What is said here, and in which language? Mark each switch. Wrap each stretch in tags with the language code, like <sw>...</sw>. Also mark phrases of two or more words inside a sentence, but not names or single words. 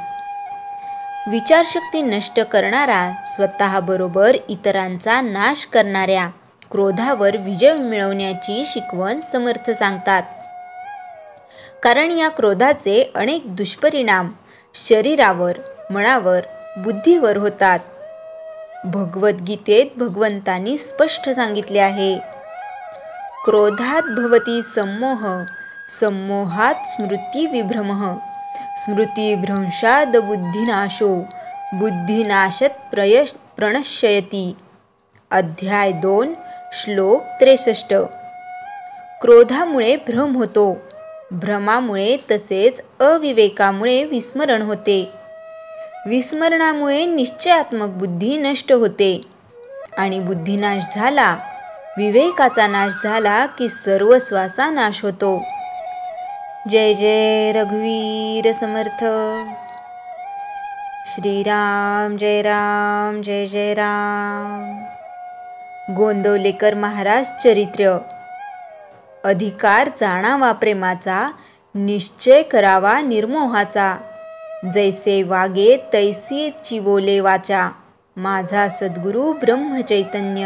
<mr>विचारशक्ती नष्ट करणारा, स्वतःबरोबर इतरांचा नाश करणाऱ्या क्रोधावर विजय मिळवण्याची शिकवण समर्थ सांगतात. कारण या क्रोधाचे अनेक दुष्परिणाम शरीरावर, मनावर, बुद्धीवर होतात. भगवद्गीतेत भगवंतांनी स्पष्ट सांगितले आहे,</mr> <sa>क्रोधात भवती सम्मोह, सम्मोहात स्मृतिविभ्रमः, स्मृतिभ्रंशाद बुद्धिनाशो, बुद्धिनाशात प्रणश्यति.</sa> <mr>अध्याय 2 श्लोक 63. क्रोधामुळे भ्रम होतो. भ्रमामुळे तसेच अविवेकामुळे विस्मरण होते. विस्मरणामुळे निश्चयात्मक बुद्धी नष्ट होते आणि बुद्धिनाश झाला, विवेकाचा नाश झाला की सर्वस्वाचा नाश होतो. जय जय रघुवीर समर्थ. श्रीराम जय राम, जय जय राम. गोंदवलेकर महाराज चरित्र. अधिकार जाणावा प्रेमाचा, निश्चय करावा निर्मोहाचा. जैसे वागे तैसीची बोले वाचा, माझा सद्गुरु ब्रह्मचैतन्य.</mr>